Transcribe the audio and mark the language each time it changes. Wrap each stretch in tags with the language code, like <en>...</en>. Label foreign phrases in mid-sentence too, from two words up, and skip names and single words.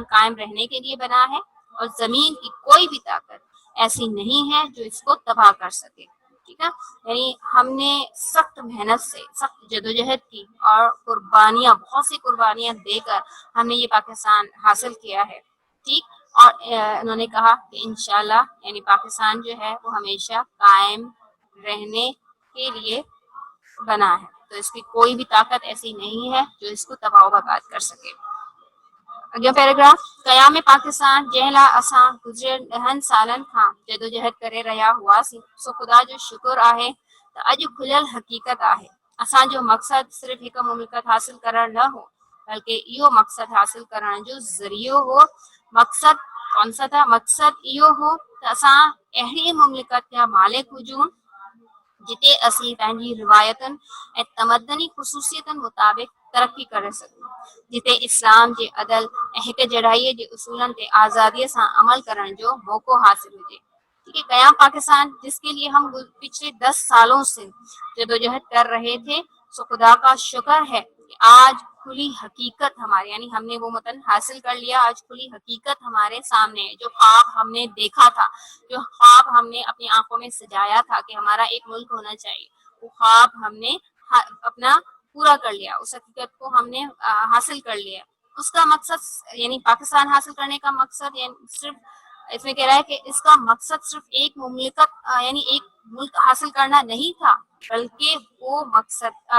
<ur>قائم رہنے کے لیے بنا ہے اور زمین کی کوئی بھی طاقت ایسی نہیں ہے جو اس کو تباہ کر سکے ٹھیک ہے یعنی ہم نے سخت محنت سے سخت جدوجہد کی اور قربانیاں بہت سی قربانیاں دے کر ہم نے یہ پاکستان حاصل کیا ہے ٹھیک اور انہوں نے کہا کہ ان شاء اللہ یعنی پاکستان جو ہے وہ ہمیشہ قائم رہنے کے لیے بنا ہے تو اس کی کوئی بھی طاقت ایسی نہیں ہے جو اس کو تباہ برباد کر سکے</ur> <sd>अॻियों पैराग्राफ क़याम पाकिस्तान जंहिं लाइ असां गुज़िरियल 10 सालनि खां जदोजहद करे रहिया हुआसीं सो ख़ुदा जो शुक्र आहे त अॼु खुलियल हक़ीक़त आहे असांजो मक़सदु सिर्फ़ु हिकु मुमलिकत हासिल करणु न हो बल्कि इहो मक़सदु हासिल करण जो ज़रियो हो मक़सदु</sd> <ur>کون سا تھا</ur> <sd>मक़सदु इहो हो त असां अहिड़ी मुमलिकत जा मालिक हुजूं जिते असीं पंहिंजी रिवायतुनि ऐं तमदनी ख़ुसूसियतुनि मुताबिक़ तरक़ी करे सघूं जिते इस्लाम जे अदल ऐं हिक जड़ाईअ जे उसूलनि ते आज़ादीअ सां अमल करण जो मौक़ो हासिल हुजे</sd> <ur>ٹھیک ہے قیام پاکستان جس کے لیے ہم پچھلے 10 سالوں سے جدوجہد کر رہے تھے سو خدا کا شکر ہے کہ آج کھلی حقیقت ہمارے یعنی ہم نے وہ متن حاصل کر لیا آج کھلی حقیقت ہمارے سامنے ہے جو خواب ہم نے دیکھا تھا جو خواب ہم نے اپنی آنکھوں میں سجایا تھا کہ ہمارا ایک ملک ہونا چاہیے وہ خواب ہم نے اپنا پورا کر لیا اس حقیقت کو ہم نے حاصل کر لیا اس کا مقصد یعنی پاکستان حاصل کرنے کا مقصد یعنی صرف اس میں کہہ رہا ہے کہ اس کا مقصد صرف ایک مملکت یعنی ایک ملک حاصل کرنا نہیں تھا بلکہ وہ مقصد</ur>